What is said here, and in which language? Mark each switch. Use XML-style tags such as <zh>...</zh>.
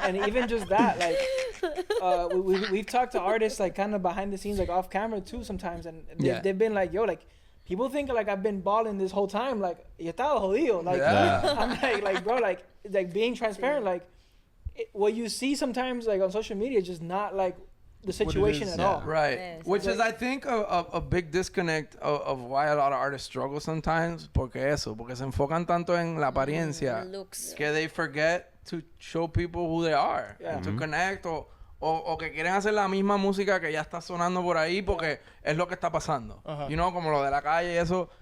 <en>No, and even just that, like we've talked to artists like kind of behind the scenes, like off camera too sometimes, and they've been like, yo, like people think like I've been balling this whole time, like yo estaba jodido, like I'm like bro, like being transparent, like what you see sometimes like on social media is just not like the situation at all. Right. Yes. Which is, I think, a big disconnect of why a lot of artists struggle sometimes.</en> <es>Porque se enfocan tanto en la apariencia</es> <en>Looks. que they forget to show people who they are. Yeah.</en> <es>To connect o que quieren hacer la misma música que ya está sonando por ahí porque es lo que está pasando. You know, como lo de la calle y eso.</es>